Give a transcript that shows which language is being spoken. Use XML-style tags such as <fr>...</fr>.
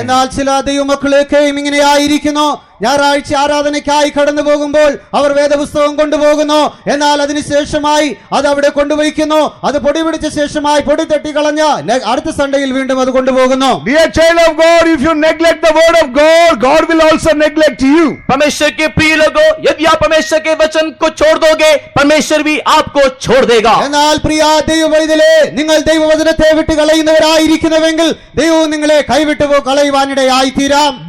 <ml>എന്നാൽ ചില ദൈവമക്കളൊക്കെയും ഇങ്ങനെയായിരിക്കുന്നു. ഞായറാഴ്ച ആരാധനയ്ക്കായി കടന്നു പോകുമ്പോൾ അവർ വേദപുസ്തകം കൊണ്ടുപോകുന്നു. എന്നാൽ അതിനുശേഷമായി അത് അവിടെ കൊണ്ടുവയ്ക്കുന്നു. അത് പൊടി പിടിച്ച ശേഷമായി പൊടി തട്ടി കളഞ്ഞ അടുത്ത സൺഡേയിൽ വീണ്ടും അത് കൊണ്ടുപോകുന്നു.</ml> <en>Dear child of God, if you neglect the word of God, God will also neglect you.</en> <hi>परमेश्वर के प्रिय लोगों, यदि आप परमेश्वर के वचन को छोड़ दोगे, परमेश्वर भी आपको छोड़ देगा.</hi> <ml>എന്നാൽ പ്രിയ ദൈവവൈതലേ, നിങ്ങൾ ദൈവവചനത്തെ വിട്ട് കളയുന്നവരായിരിക്കുന്നുവെങ്കിൽ ദൈവവും നിങ്ങളെ കൈവിട്ടു കളയുവാനിടയായി തീരാം.</ml>